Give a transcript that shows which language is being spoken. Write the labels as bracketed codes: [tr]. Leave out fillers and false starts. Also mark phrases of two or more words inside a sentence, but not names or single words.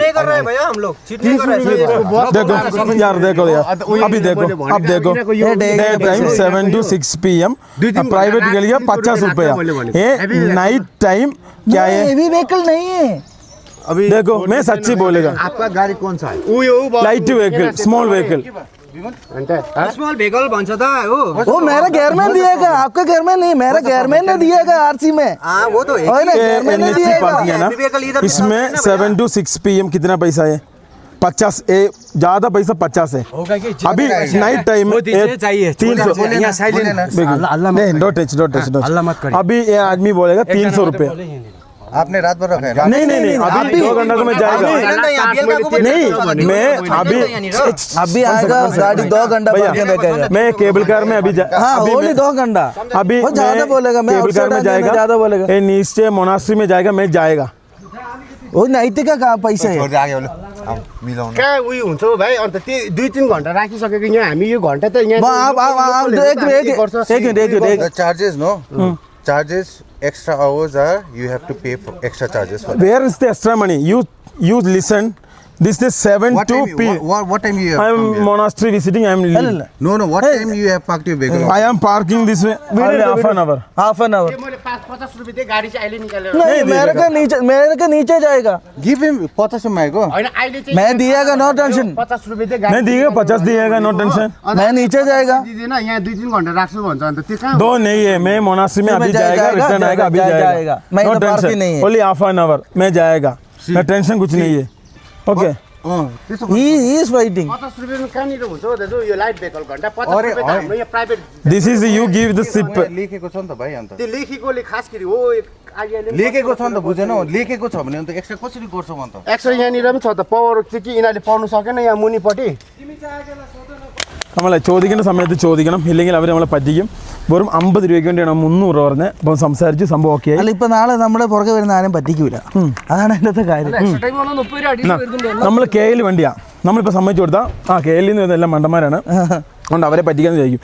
[hi] देखो यार, देखो यार, अभी देखो, अब देखो [en] day time [hi] 7 to 6 PM प्राइवेट के लिए 50 रुपया। ये [en] night time [hi] क्या है? [en] heavy vehicle [hi] नहीं है। अभी देखो मैं सच्ची बोलेगा, आपका गाड़ी कौन सा है [en] light vehicle, small vehicle. small vehicle [ne] भन्छ त हो [hi] वो मेरा गेयरमैन दिएगा, आपका गेयरमैन नहीं, मेरा गेयरमैन ने दिएगा आरसी में। वो तो और ना गेयरमैन ने NHC पार्किंग है दिएगा। ना, इसमें 7 to 6 PM कितना पैसा है? 50। ज्यादा पैसा 50 है। अभी [en] night time [hi] में 300। नहीं, [en] don't touch. [hi] अभी ये आदमी बोलेगा 300 रुपये। आपने रात भर रखा है? नहीं अभी 2 घंटा तो मैं जाएगा नहीं, मैं अभी आएगा गाड़ी 2 घंटा भैया, रखेगा। मैं केबल कार में अभी हाँ अभी ओनली मैं- 2 घंटा। अभी वो ज्यादा बोलेगा, मैं केबल कार में जाएगा, ज्यादा बोलेगा। ये नीचे मोनास्ट्री में जाएगा, मैं जाएगा। वो नैतिक का कहाँ पैसा है? [ne] कहाँ उयो हुन्छ हौ भाइ अन्त त्यो 2-3 घन्टा राखिसकेको यहाँ हामी यो घन्टा त यहाँ [hi] आप एक मिनट [en] Charges, no? Charges, extra hours are, you have to pay for extra charges for that. Where is the extra money? You listen. This is 7 What to time, P. what time you have I come am here? monastery visiting. I am leaving. No, what time you have parked your vehicle? I am parking this way. Only half an hour. half an hour. [ne] मैले 50 रुपियाँ दिएँ गाडी चाहिँ अहिले निकालेर [hi] नहीं मेरे का नीचे जाएगा। [en] Give him 50 माइको। [ne] होइन अहिले चाहिँ [hi] मैं दिएगा, [en] no tension. [ne] 50 रुपियाँ दिएँ गाडी [hi] नहीं दिएगा, 50 दिएगा, [en] no tension. [hi] मैं नीचे जाएगा। [ne] दिँदैन यहाँ 2-3 घन्टा राख्छु भन्छ अन्त त्यो कहाँ [hi] दो नहीं है, मैं मोनास्ट्री में मैं अभी जाएगा, जाएगा, रिटर्न आएगा, अभी जाएगा। जाएगा। मैं नो इधर parking टेंशन, नहीं है। [en] only half an hour [hi] मैं जाएगा, मैं टेंशन कुछ नहीं है। ओके [en] He is fighting. [ne] 50 रुपियाँमा कहाँनिर हुन्छ हो दाजु यो [en] light vehicle [ne] घन्टा 50 रुपियाँ त हाम्रो यहाँ प्राइभेट [en] this is you give the sip. [ne] लेखेको छ नि त भाइ अन्त। त्यो लेखेकोले खास गरी हो आइडियाले लेखेको छ नि त बुझेनौ? लेखेको छ भने अन्त एक्स्ट्रा कसरी गर्छौ अन्त? एक्सरे यहाँनिर पनि छ त पावर चाहिँ कि यिनीहरूले पाउनु सकेन यहाँ मुनिपट्टि [ml] നമ്മളെ ചോദിക്കേണ്ട സമയത്ത് ചോദിക്കണം, ഇല്ലെങ്കിൽ അവർ നമ്മളെ പറ്റിക്കും. വെറും 50 രൂപയ്ക്ക് വേണ്ടിയാണ് 300 രൂപ പറഞ്ഞത്. അപ്പം സംസാരിച്ച് സംഭവം ഓക്കെ ആയി. അല്ല ഇപ്പൊ നാളെ നമ്മുടെ പുറകെ വരുന്ന ആരും പറ്റിക്കൂല. അതാണ് അതിന്റെ കാര്യം. നമ്മൾ KL വണ്ടിയാണ്, നമ്മളിപ്പോൾ സമ്മതിച്ചു കൊടുത്താൽ ആ KL നിന്ന് വരുന്ന എല്ലാം മണ്ടന്മാരാണ്, അതുകൊണ്ട് അവരെ പറ്റിക്കാന്ന് ചോദിക്കും.